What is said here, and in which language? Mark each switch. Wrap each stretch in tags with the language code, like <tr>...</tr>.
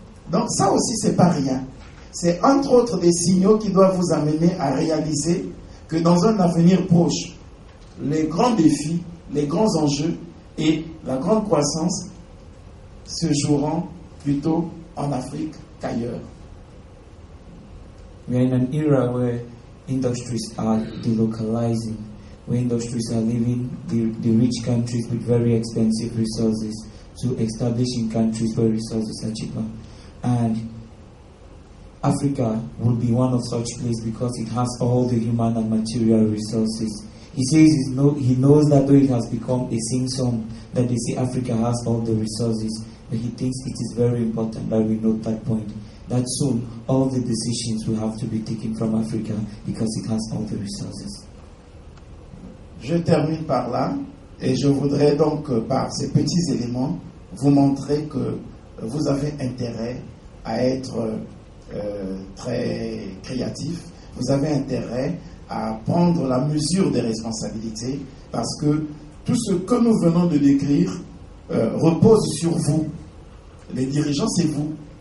<fr>Donc ça aussi, c'est pas rien. C'est entre autres des signaux qui doivent vous amener à réaliser que dans un avenir proche, les grands défis, les grands enjeux et la grande croissance se joueront plutôt en Afrique qu'ailleurs.</fr> <en>We are in an era where industries are delocalizing, where industries are leaving the rich countries with very expensive resources to establish in countries where resources are cheaper. And Africa will be one of such places because it has all the human and material resources. He says he knows that though it has become a sing-song that they say Africa has all the resources, but he thinks it is very important that we note that point, that soon all the decisions will have to be taken from Africa because it has all the resources.</en> <fr>Je termine par là et je voudrais donc par ces petits éléments vous montrer que vous avez intérêt à être très créatif, vous avez intérêt à prendre la mesure des responsabilités parce que tout ce que nous venons de décrire repose sur vous. Les dirigeants, c'est vous.</fr>